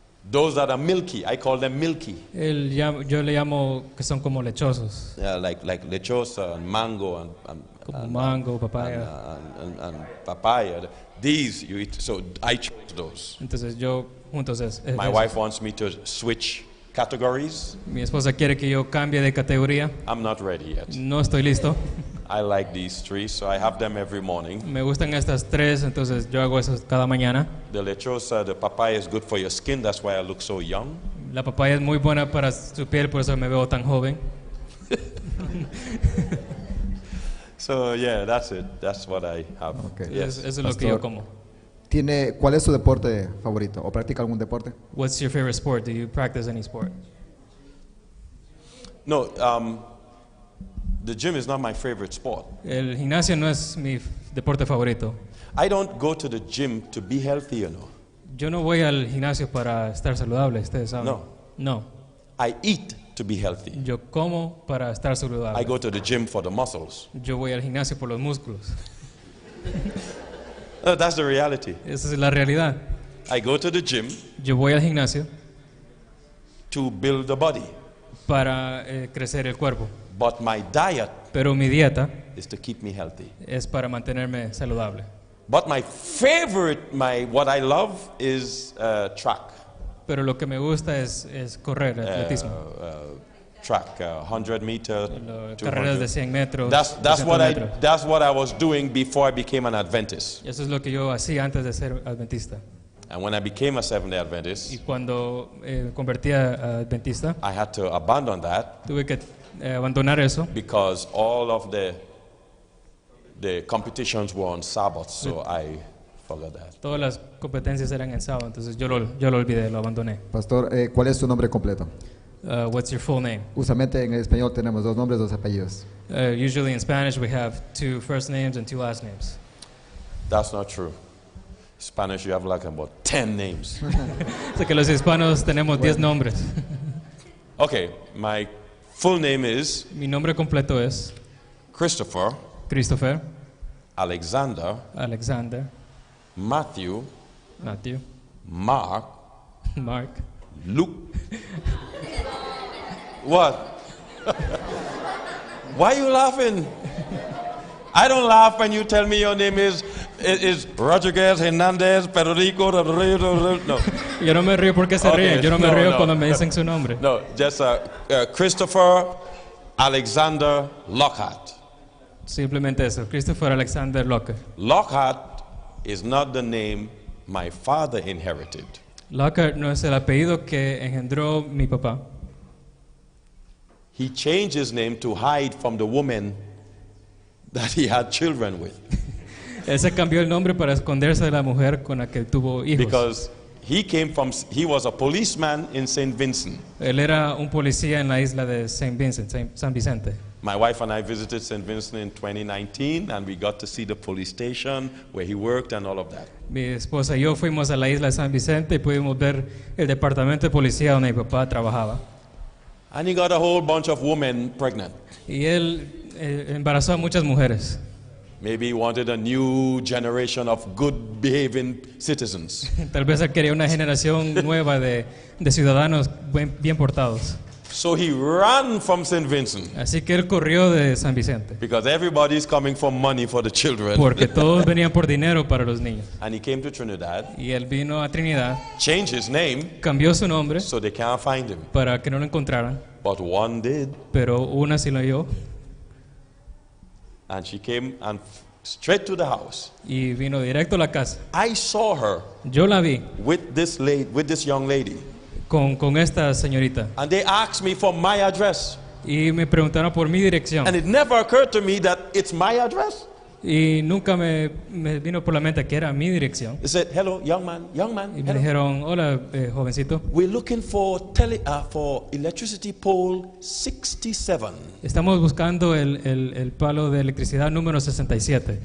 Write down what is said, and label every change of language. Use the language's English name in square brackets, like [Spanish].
[English] Those that are milky, I call them milky. [Spanish] Yo le llamo que son como lechosos, [English] Like lechosa and mango [Spanish] como mango, papaya. [English] and papaya. These you eat. So I chose those. [Spanish] Entonces yo juntos es [English] My [Spanish] eso. [English] wife wants me to switch categories. [Spanish] Mi esposa quiere que yo cambie de categoría. [English] I'm not ready yet. [Spanish] No estoy listo. [English] I like these three, so I have them every morning. [Spanish] Me gustan estas tres, entonces yo hago eso cada mañana. [English] The lechosa, the papaya is good for your skin. That's why I look so young. [Spanish] La papaya es muy buena para su piel, por eso me veo tan joven. [English] So yeah, that's it. That's what I have. Okay. Yes. [Spanish] Eso es lo que yo como. ¿Cuál es su deporte favorito? ¿O practica algún deporte? [English] What's your favorite sport? Do you practice any sport? No, the gym is not my favorite sport. [Spanish] El gimnasio no es mi deporte favorito. [English] I don't go to the gym to be healthy, you know. [Spanish] Yo no voy al gimnasio para estar saludable, ustedes saben. [English] No. [Spanish] No. [English] I eat to be healthy. [Spanish] Yo como para estar saludable. [English] I go to the gym for the muscles. [Spanish] Yo voy al gimnasio por los músculos. [English] That's the reality. [Spanish] Esa es la realidad. [English] I go to the gym [Spanish] Yo voy al gimnasio [English] to build the body. [Spanish] para crecer el cuerpo. [English] But my diet [Spanish] Pero mi dieta [English] is to keep me healthy. [Spanish] es para mantenerme saludable. [English] But my favorite, what I love is track. [Spanish] Pero lo que me gusta es correr, atletismo. [English] Track, 100 meters, [Spanish] Carreras [English] 200. [Spanish] de 100 metros. [English] That's [Spanish] 200 metros. [English] what I was doing before I became an Adventist. [Spanish] Eso es lo que yo hacía antes de ser adventista. [English] And when I became a Seventh-day [Spanish] Y [English] Adventist, [Spanish] cuando convertí a adventista, [English] I had to abandon that [Spanish] tuve que abandonar eso [English] because all of the competitions were on Sabbath, so I forgot that. [Spanish] Todas las competencias eran en sábado, entonces yo lo olvidé, lo abandoné. Pastor, ¿cuál es su nombre completo? [English] What's your full name? [Spanish] Usualmente en español tenemos 2 nombres, 2 apellidos. [English] Usually in Spanish we have 2 first names and 2 last names. That's not true. Spanish, you have like about 10 names. [Spanish] O sea que los hispanos tenemos 10 nombres. [English] Okay, my full name is [Spanish] Mi nombre completo es [English] Christopher [Spanish] Christopher [English] Alexander [Spanish] Alexander [English] Matthew [Spanish] Matthew [English] Mark [Spanish] Mark. [English] Luke. What? Why are you laughing? I don't laugh when you tell me your name is Rodriguez, Hernandez, Pedrico. [Spanish] No. Yo no me río porque se [English] Okay, [Spanish] ríen. Yo no me no, río no. cuando me dicen su nombre. [English] No, just Christopher Alexander Lockhart. [Spanish] Simplemente eso. Christopher Alexander Lockhart. [English] Lockhart is not the name my father inherited. [Spanish] Lockhart no es el apellido que engendró mi papá. [English] He changed his name to hide from the woman that he had children with. [Spanish] Él se cambió el nombre para esconderse de la mujer con la que tuvo hijos. [English] Because he was a policeman in St. Vincent. [Spanish] Él era un policía en la isla de San Vicente. [English] My wife and I visited St. Vincent in 2019 and we got to see the police station where he worked and all of that. [Spanish] Mi esposa y yo fuimos a la isla de San Vicente y pudimos ver el departamento de policía donde mi papá trabajaba. [English] And he got a whole bunch of women pregnant. [Spanish] Y él embarazó a muchas mujeres. [English] Maybe he wanted a new generation of good behaving citizens. [Spanish] Tal vez él quería una generación nueva de ciudadanos bien portados. [English] So he ran from St. Vincent [Spanish] Así que él corrió de San Vicente. [English] because everybody's coming for money for the children. [Spanish] Porque todos venían por dinero para los niños. [English] And he came to Trinidad, [Spanish] Y él vino a Trinidad, [English] changed his name [Spanish] cambió su nombre [English] so they can't find him. [Spanish] para que no lo encontraran. [English] But one did, [Spanish] Pero una sí lo halló [English] and she came and straight to the house. [Spanish] y vino directo a la casa. [English] I saw her [Spanish] Yo la vi [English] with this young lady, [Spanish] con esta señorita [English] and they asked me for my address. [Spanish] y me preguntaron por mi dirección. [English] And it never occurred to me that it's my address. [Spanish] Y nunca me vino por la mente que era mi dirección. [English] They said, "Hello, young man, [Spanish] Y me [English] hello. [Spanish] dijeron, hola, jovencito, [English] We're looking for electricity pole 67." [Spanish] estamos buscando el palo de electricidad número 67.